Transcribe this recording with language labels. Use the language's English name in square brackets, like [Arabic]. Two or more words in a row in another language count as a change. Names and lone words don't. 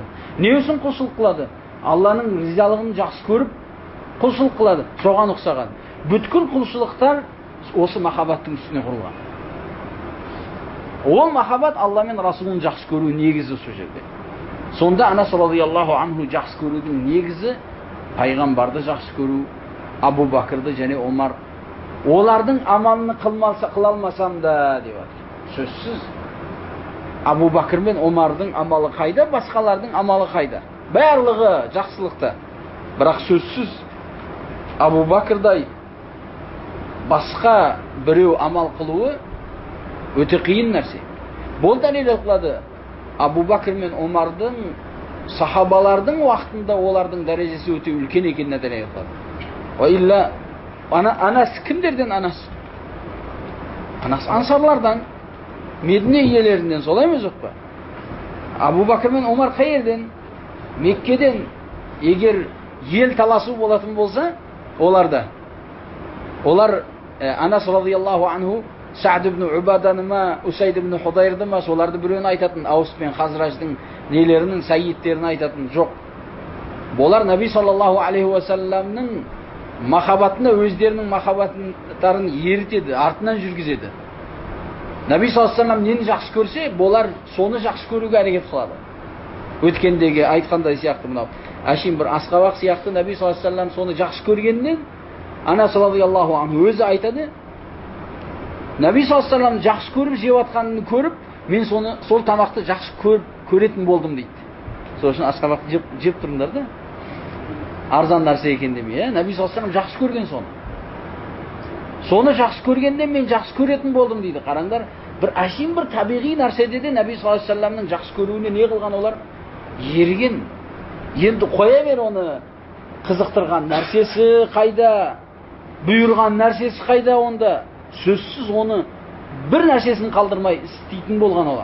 [Kazakh] Не үшін құлшылық қылады? Алланың ризалығын жақсы көріп құлшылық қылады. Соған ұқсаған. Бүткіл құлшылықтар осы махаббаттың үстіне құрылған. Ол махаббат Алла мен Расулын жақсы көру негізі сол жерде. Сонда Анас [Arabic] رضي الله عنه [Kazakh] жақсы көрудің негізі пайғамбарды жақсы көру, Абу Бакрды және Омар. Олардың амалын қыла алмасам да деп жатыр. Сөзсіз Абу Бакр мен Омардың амалы қайда, басқалардың амалы қайда? Барлығы жақсылықта. Бірақ сөзсіз Абу Бакрдай басқа біреу амал қылуы өте қиын нәрсе. Бұл дәлел қылады. Абу Бакр мен Омардың сахабалардың уақытында олардың дәрежесі өте үлкен екеніне дәлел қылады. [Arabic] وإلا [Kazakh] Анас кімдерден Анас? Анас ансарлардан, Медине иелерінен, солай ма жоқ па? Абу Бакр мен Омар қай жерден? Меккеден. Егер ел таласу болатын болса, олар Анас [Arabic] رضي الله عنه [Kazakh] Саад ибн Убаданы ма, Усайд ибн Худайрды ма, соларды біреуін айтатын, Аус пен Хазраждың нелерінің, сәйеттерін айтатын жоқ. Болар [Arabic] النبي صلى الله عليه وسلم [Kazakh] махаббатына өздерінің махаббаттарын ерітеді, артынан жүргізеді. [Arabic] النبي صلى الله عليه وسلم [Kazakh] нені жақсы көрсе, болар соны жақсы көруге әрекет қылады. Өткендегі айтқандай сияқты мынау. Әшейін бір асқабақ сияқты [Arabic] النبي صلى الله عليه وسلم [Kazakh] соны жақсы көргеннен Анас [Arabic] رضي الله عنه [Kazakh] өзі айтады. [Arabic] النبي صلى الله عليه وسلم [Kazakh] жақсы көріп жеп жатқанын көріп, мен сол тамақты жақсы көретін болдым дейді. Сол үшін асқабақты жеп тұрыңдар да. Арзан нәрсе екен демей, [Arabic] النبي صلى الله عليه وسلم [Kazakh] жақсы көрген соны. Соны жақсы көргеннен мен жақсы көретін болдым дейді. Қараңдар, бір әшейін бір табиғи нәрседе де [Arabic] النبي صلى الله عليه وسلم [Kazakh] жақсы көруіне не қылған олар? Ерген. Енді қоя бер оны, қызықтырған нәрсесі қайда, бұйырған нәрсесі қайда онда, сөзсіз оны бір нәрсесін қалдырмай істейтін болған олар.